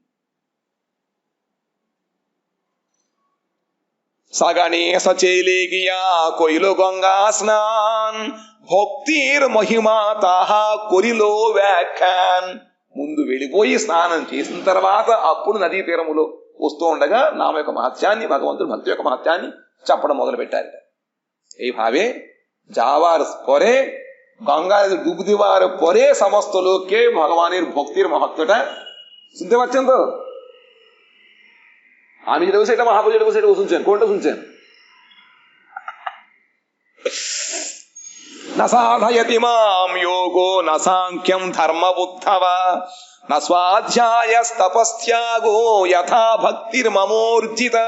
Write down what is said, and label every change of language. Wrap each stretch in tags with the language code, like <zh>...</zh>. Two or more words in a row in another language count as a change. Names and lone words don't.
<bn>সগণে সচেলেগিয়া কইলু গঙ্গা স্নান ভক্তির মহিমা তাহা করিল ব্যাখ্যান.</bn> <te>ముందు వెళ్ళిపోయి స్నానం చేసిన తర్వాత అప్పుడు నదీ తీరములో వస్తూ ఉండగా నామ యొక్క మహత్యాన్ని, భగవంతుడు భక్తి యొక్క మహత్యాన్ని చెప్పడం మొదలు పెట్టారట।</te> <bn>এইভাবে যাওয়ার পরে গঙ্গা ডুব দেওয়ার পরে সমস্ত লোককে ভগবানের ভক্তির মহত্বটা শুনতে পাচ্ছেন তো? আমি যেটা বলছি এটা মহাপ্রভু যেটা বলছি এটা শুনছেন? কোনটা শুনছেন?</bn> <sa>না সাধয়তি মাম যোগো না সাংখ্যম ধর্ম বুদ্ধবা না স্বাধ্যায়স্তপস্ত্যাগো যথা ভক্তির মমোর্জিতা।</sa>